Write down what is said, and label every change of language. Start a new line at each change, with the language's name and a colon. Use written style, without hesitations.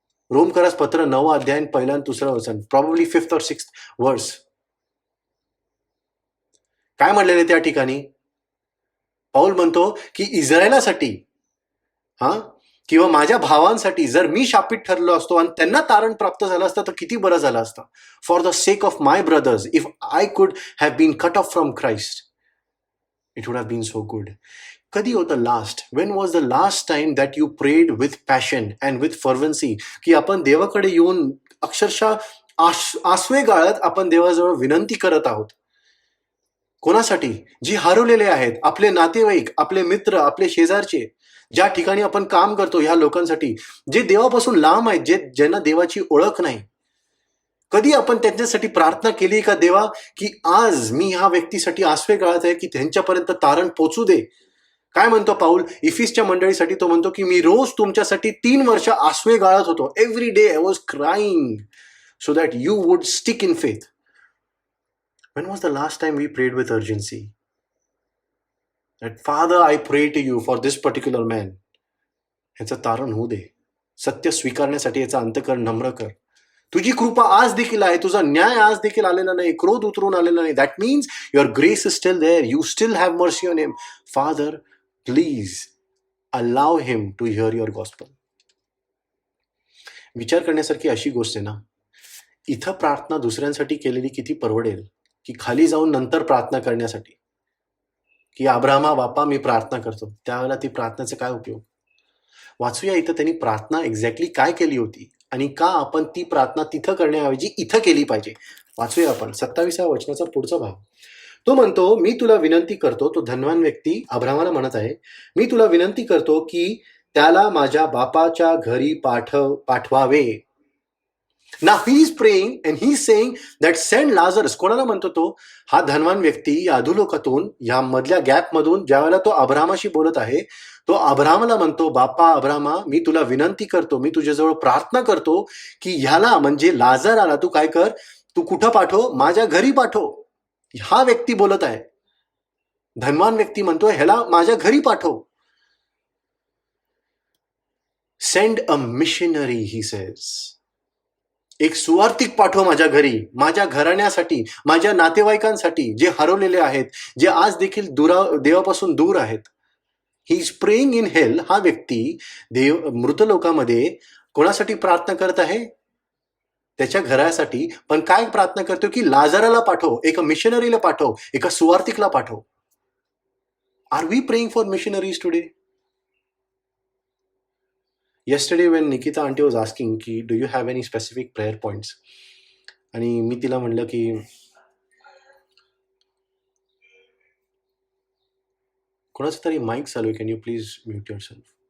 Marathi: रोमकरास पत्र 9 अध्याय 1 आणि 2 वचन,
English: Probably 5th or 6th verse.
Marathi: काय म्हणलेले त्या ठिकाणी? पाऊल म्हणतो की इस्रायलासाठी किंवा माझ्या भावांसाठी जर मी शापित ठरलो असतो आणि त्यांना तारण प्राप्त झालं असतं तर किती बरं झालं असतं.
English: For the sake of my brothers, if I could have been cut off from Christ, it would have been so good.
Marathi: कधी होतं last,
English: when was the last time that you prayed with passion and with fervency,
Marathi: की आपण देवाकडे येऊन अक्षरशः आसवे गाळत आपण देवाजवळ विनंती करत आहोत. कोणासाठी? जी हरवलेले आहेत, आपले नातेवाईक, आपले मित्र, आपले शेजारचे, ज्या ठिकाणी आपण काम करतो ह्या लोकांसाठी, जे देवापासून लांब आहेत, ज्यांना देवाची ओळख नाही. कधी आपण त्यांच्यासाठी प्रार्थना केली का, देवा की आज मी ह्या व्यक्तीसाठी आसवे गाळत आहे की त्यांच्यापर्यंत तारण पोचू दे. काय म्हणतो पाऊल इफिसच्या मंडळीसाठी? तो म्हणतो की मी रोज तुमच्यासाठी 3 वर्ष आसवे गाळत होतो.
English: Every day I was crying so that you would stick in faith. When was the last time we prayed with urgency? That Father, I pray to you for this particular man.
Marathi: ह्याचं तारण होऊ दे. सत्य स्वीकारण्यासाठी याचा अंतःकरण नम्र कर. तुझी कृपा आज देखील आहे, तुझा न्याय आज देखील आलेला नाही, क्रोध उतरून आलेला नाही.
English: That means your grace is still there, you still have mercy on him. Father, please allow him to hear your gospel.
Marathi: विचार करण्यासारखी अशी गोष्ट आहे ना, इथं प्रार्थना दुसऱ्यांसाठी केलेली किती परवडेल, की खाली जाऊन नंतर प्रार्थना करण्यासाठी, की अब्रामा बापा मी प्रार्थना करतो. त्यावेळेला ती प्रार्थनेचा काय उपयोग? वाचूया इथं त्यांनी प्रार्थना एक्झॅक्टली काय केली होती आणि का आपण ती प्रार्थना तिथं करण्याऐवजी इथं केली पाहिजे. वाचूया आपण 27व्या वचनाचा पुढचा भाग. तो म्हणतो, मी तुला विनंती करतो. तो धनवान व्यक्ती अब्रामाला म्हणत आहे, मी तुला विनंती करतो की त्याला माझ्या बापाच्या घरी पाठवावे.
English: Now he is praying and he is saying that send Lazarus.
Marathi: कोणाला म्हणतो तो? हा धनवान व्यक्ती या अधोलोकातून, या मधल्या गॅप मधून ज्यावेळेला तो अब्रामाशी बोलत आहे, तो अब्रामाला म्हणतो, बापा अब्रामा, मी तुला विनंती करतो, मी तुझ्याजवळ प्रार्थना करतो की ह्याला म्हणजे लाजराला तू काय कर, तू कुठं पाठव? माझ्या घरी पाठव. हा व्यक्ती बोलत आहे, धनवान व्यक्ती म्हणतो ह्याला माझ्या घरी पाठव.
English: Send a missionary, he says.
Marathi: एक सुवार्तिक पाठव माझ्या घरी, माझ्या घराण्यासाठी, माझ्या नातेवाईकांसाठी जे हरवलेले आहेत, जे आज देखील देवापासून दूर आहेत.
English: He is praying in hell.
Marathi: हा व्यक्ती मृत लोकांमध्ये कोणासाठी प्रार्थना करत आहे? त्याच्या घरासाठी. पण काय प्रार्थना करतो की लाजाराला पाठव, एका मिशनरीला पाठव, एका सुवार्तिकला पाठव.
English: Are we praying for missionaries today? Yesterday when Nikita auntie was asking ki do you have any specific prayer points,
Marathi: आणि मी तिला म्हणलं की कोणाचं तरी माईक चालू आहे,
English: Can you please mute yourself.